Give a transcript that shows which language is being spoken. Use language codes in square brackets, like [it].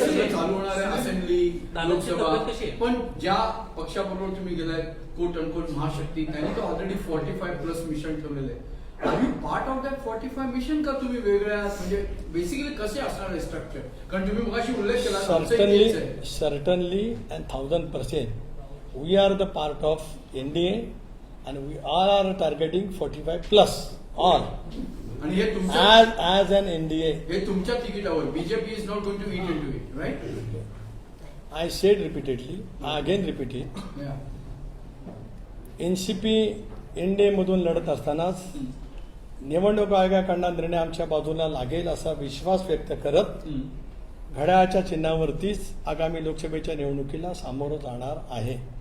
[mr] चालू होणार आहे असेंब्ली, लोकसभा, पण ज्या पक्षाबरोबर तुम्ही गेलाय कोट अनकोट महाशक्ती त्यांनी तर ऑलरेडी 45+ मिशन ठेवलेले आहे. [en] are you part of that 45 mission [mr] का तुम्ही वेगळ्या म्हणजे बेसिकली कसे असणार आहे स्ट्रक्चर? कारण तुम्ही मगाशी उल्लेख केला [en] certainly and 1000% we are the part of NDA and we all are targeting 45+ all. [mr] आणि हे तुमच्या [en] as an NDA. [mr] हे तुमच्या तिकिटावर [en] BJP is not going to eat into it, right? I said repeatedly, I again repeat it. [mr] NCP NDA मधून लढत असतानाच निवडणूक आयोगाकडनं निर्णय आमच्या बाजूला लागेल असा विश्वास व्यक्त करत घड्याळाच्या चिन्हावरतीच आगामी लोकसभेच्या निवडणुकीला सामोरं जाणार आहे.